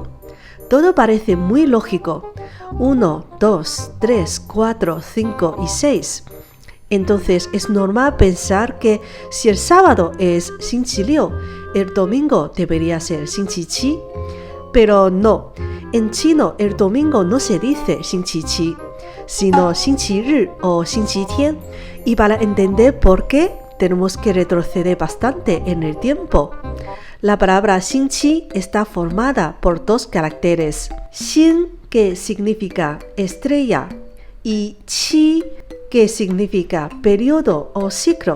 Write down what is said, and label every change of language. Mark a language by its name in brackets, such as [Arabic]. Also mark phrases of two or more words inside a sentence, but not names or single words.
[Spanish] Todo parece muy lógico. 1, 2, 3, 4, 5 y 6. Entonces es normal pensar que si el sábado es 星期六, el domingo debería ser 星期七. Pero no, en chino el domingo no se dice 星期七, sino 星期日 o 星期天. Y para entender por qué, tenemos que retroceder bastante en el tiempo. La palabra 星期 está formada por dos caracteres. 星, que significa estrella, y qi, que significa periodo o ciclo.